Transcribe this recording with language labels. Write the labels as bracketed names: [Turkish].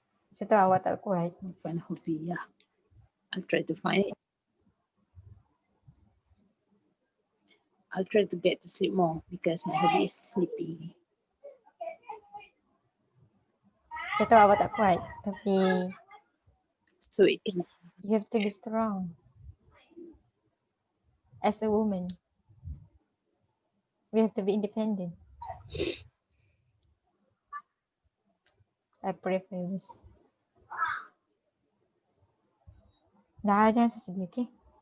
[Malay] Saya tahu awak tak kuat. [English] Find a hobby, yeah. I'll try to find it. I'll try to get to sleep more because my hobby is sleeping. [Malay] Saya tahu awak tak kuat, tapi [English] So it can. You have to be strong. As a woman, we have to be independent. I pray for you. [Malay] Dah, jangan sedih, okay?